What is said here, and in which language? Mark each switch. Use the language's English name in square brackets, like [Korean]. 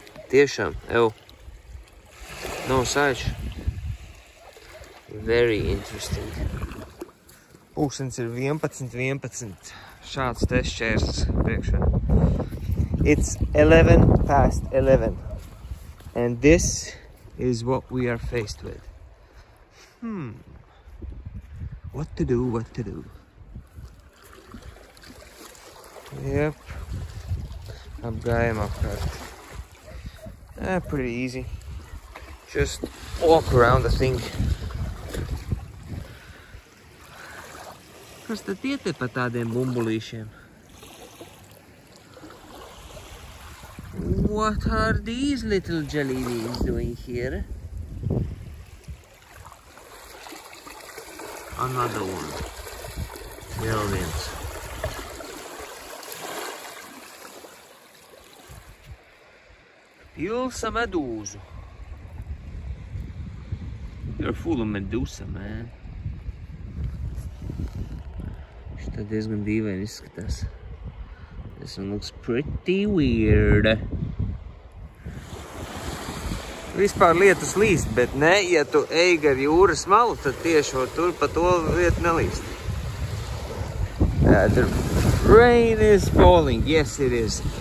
[Latvian] Tiešām, nav sāļš. [English] Very interesting. [Latvian] Pulkstens ir 11. Šāds te šķērslis priekšā. [English] It's 11:11. And this is what we are faced with. What to do? Yep. [Latvian] Apgājam apkārt. [English] Pretty easy. Just walk around the thing. [Latvian] Kas tad iet pa tādiem bumbulīšiem? [English] What are these little jellybeans doing here? Another one. [Latvian] Vēl viens. Pilsa medūzu. [English] You're full of medusa, man. [Latvian] Šitā diezgan dīvaini izskatās. [English] This one looks pretty weird. [Latvian] Vispār lietus līst, bet ne, ja tu ej gar jūras malu, tad tieši tur pa to vietu nelīst. [English] The rain is falling, yes it is.